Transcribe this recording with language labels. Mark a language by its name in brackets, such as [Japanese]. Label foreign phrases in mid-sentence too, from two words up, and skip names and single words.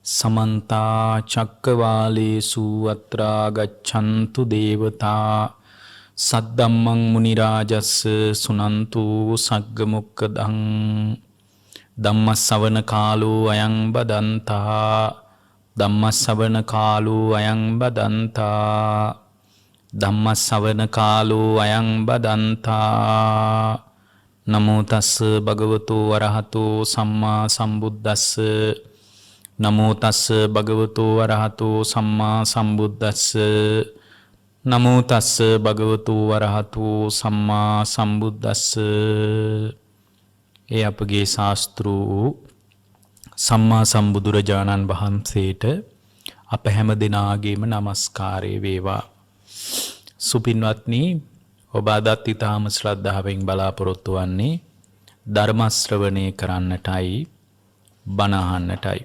[Pali] समन्ता चक्रवालेषु अत्रा गच्छन्तु देवता सद्दम्मं मुनिराजस्य सुनन्तु सग्गमुक्कदं धम्मश्रवण कालो अयं बदन्ता धम्मश्रवण कालो अयं बदन्ता धम्मश्रवण कालो अयं बदन्ता नमो तස්ස භගවතු වරහතෝ සම්මා සම්බුද්දස්ස නමෝ තස්ස භගවතු වරහතෝ සම්මා සම්බුද්දස්ස නමෝ තස්ස භගවතු වරහතෝ සම්මා සම්බුද්දස්ස. [Sinhala] ඒ අපගේ ශාස්ත්‍රූ සම්මා සම්බුදුරජාණන් වහන්සේට අප හැම දිනාගේම নমස්කාරය වේවා. සුපින්වත්නි, ඔබ අදත් ඊටාම ශ්‍රද්ධාවෙන් බලාපොරොත්තු වන්නේ ධර්ම ශ්‍රවණය කරන්නටයි බණ අහන්නටයි.